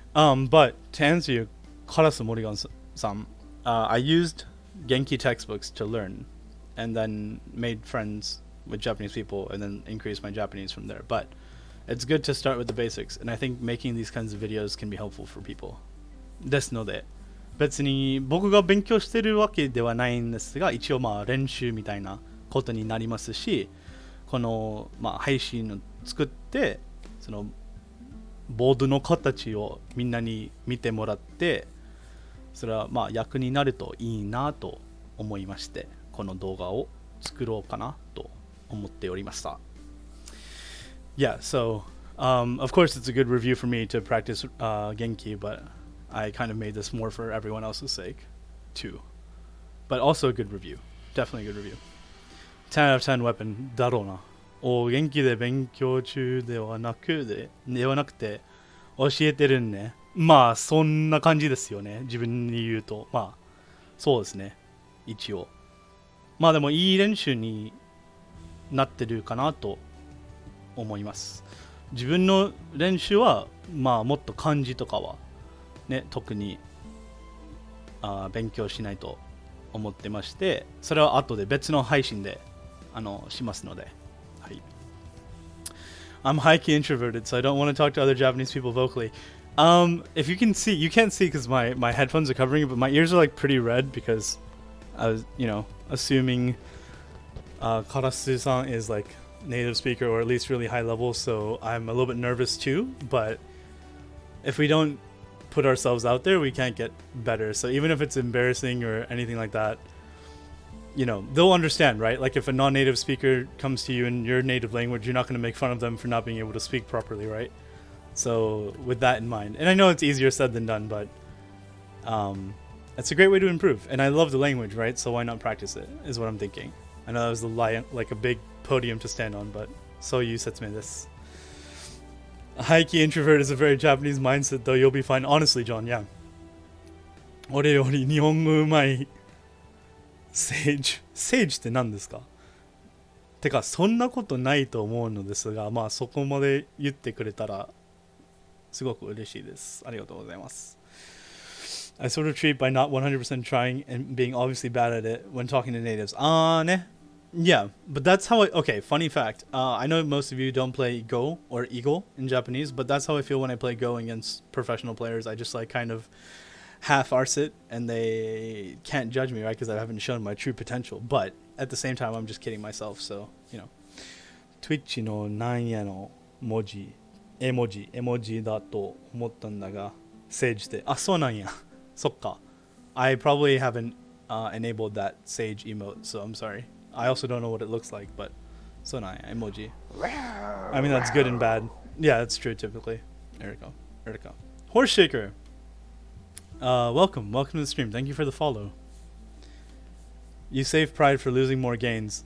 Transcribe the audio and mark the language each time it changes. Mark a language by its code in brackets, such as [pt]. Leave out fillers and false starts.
[en] But to answer your Karasu Morigan-san, I used Genki textbooks to learn, and then made friends with Japanese people, and then increased my Japanese from there. But it's good to start with the basics, and I think making these kinds of videos can be helpful for people. [ja] ですので、別に僕が勉強してるわけではないんですが、一応まあ練習みたいなことになりますし、このまあ配信を作って、そのボードの形をみんなに見てもらって、それはまあ役になるといいなと思いまして、この動画を作ろうかなと思っておりました。 [en] Yeah, so of course it's a good review for me to practice Genki, but I kind of made this more for everyone else's sake too. But also a good review. Definitely a good review. 10 out of 10 weapon [ja] だろうな。お元気で勉強中ではなくて教えてるね。まあそんな感じですよね。自分に言うと。まあそうですね。一応。まあでもいい練習になってるかなと思います。自分の練習はまあもっと漢字とかはね、特に勉強しないと思ってまして、それは後で別の配信でしますので、はい。 [en] I'm high-key introverted, so I don't want to talk to other Japanese people vocally. If you can see, you can't see because my headphones are covering it, but my ears are like pretty red because I was, assuming Karasu-san is like native speaker or at least really high level, so I'm a little bit nervous too. But if we don't put ourselves out there, we can't get better. So even if it's embarrassing or anything like that, they'll understand, right? Like if a non-native speaker comes to you in your native language, you're not going to make fun of them for not being able to speak properly, right? So with that in mind, and I know it's easier said than done, but it's a great way to improve. And I love the language, right? So why not practice it is what I'm thinking. I know that was like a big podium to stand on, but so you said to me this. A high-key introvert is a very Japanese mindset, though you'll be fine. Honestly, John, yeah. [ja] 俺より日本語うまいSage って何ですか？てかそんなことないと思うのですが、まあそこまで言ってくれたらすごく嬉しいです。ありがとうございます。 [en] I sort of treat by not 100% trying and being obviously bad at it when talking to natives. Ne? Yeah, but that's how okay, funny fact. I know most of you don't play Go or Eagle in Japanese, but that's how I feel when I play Go against professional players. I just like kind of half-arse it and they can't judge me, right? Because I haven't shown my true potential. But at the same time, I'm just kidding myself. [ja] So, Twitch のなんやの文字、絵文字だと思ったんだが、Sage で。あ、そうなんや。そっか。 [en] I probably haven't enabled that Sage emote, so I'm sorry. I also don't know what it looks like, but [ja] そうなんや、 [en] emoji. I mean, that's good and bad. Yeah, that's true typically. There we go. Horse Shaker. Welcome to the stream. Thank you for the follow. You save pride for losing more gains.